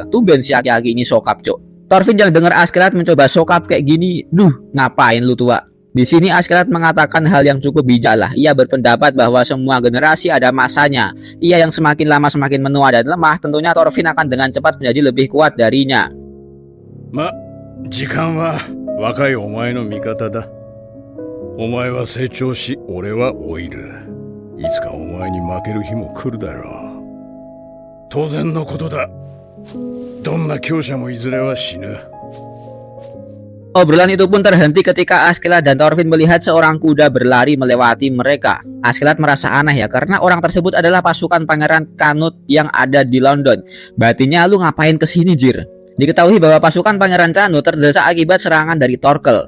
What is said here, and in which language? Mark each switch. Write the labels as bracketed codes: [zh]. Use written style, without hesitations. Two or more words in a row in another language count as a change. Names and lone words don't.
[id] Tumben si aki-aki ini sokap, cok. Thorfinn yang dengar Askeladd mencoba sokap kayak gini, ngapain lu tua? Di sini Askeladd mengatakan hal yang cukup bijak lah. Ia berpendapat bahwa semua generasi ada masanya. Ia yang semakin lama semakin menua dan lemah, tentunya Thorfinn akan dengan cepat menjadi lebih kuat darinya. [ja] 時間は若いお前の味方だ。お前は成長し、俺は老いる。いつかお前に負ける日も来るだろう。当然のことだ。どんな強者もいずれは死ぬ。 [id] Obrolan itu pun terhenti ketika Askeladd dan Thorfinn melihat seorang kuda berlari melewati mereka. Askeladd merasa aneh ya karena orang tersebut adalah pasukan Pangeran Canute yang ada di London. Batinnya, lu ngapain kesini jir? Diketahui bahwa pasukan Pangeran Canute terdesak akibat serangan dari Thorkel.